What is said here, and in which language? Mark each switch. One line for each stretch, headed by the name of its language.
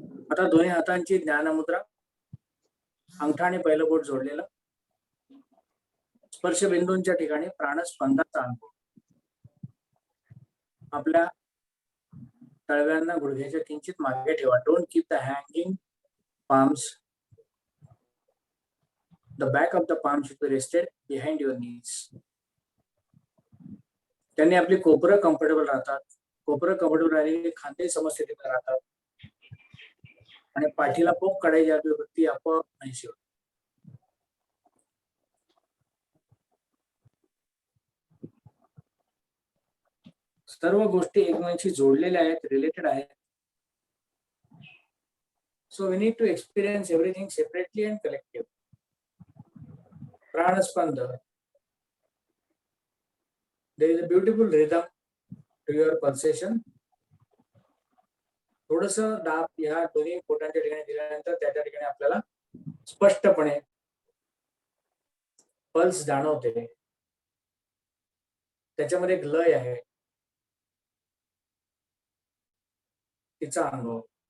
Marathi: आता दोन्ही हातांची ज्ञानमुद्रा, अंगठा आणि पहिलं बोट जोडलेलं. स्पर्श बिंदूंच्या ठिकाणी प्राणस्पंदाचा अनुभव. आपल्या तळव्यांना गुडघ्याच्या किंचित मागे ठेवा.
English: Don't keep the hanging palms. The back of the palm should be rested behind your knees.
Marathi: त्यांनी आपली कोपरं कम्फर्टेबल राहतात. कोपरं कम्फर्टेबल राहिली खांदे समस्थितीत राहतात आणि पाठीला पोक काढायची आपली वृत्ती आपोआप नाहीशी होते. सर्व गोष्टी एकमेकांशी जोडलेल्या आहेत, रिलेटेड आहेत.
English: So we need to experience everything separately and collectively. Pranaspanda. There is a beautiful rhythm to your pulsation.
Marathi: थोडस दाब या दोन्ही पोटांच्या ठिकाणी दिल्यानंतर त्या ठिकाणी आपल्याला स्पष्टपणे पल्स जाणवते. त्याच्यामध्ये एक लय आहे, तिचा अनुभव.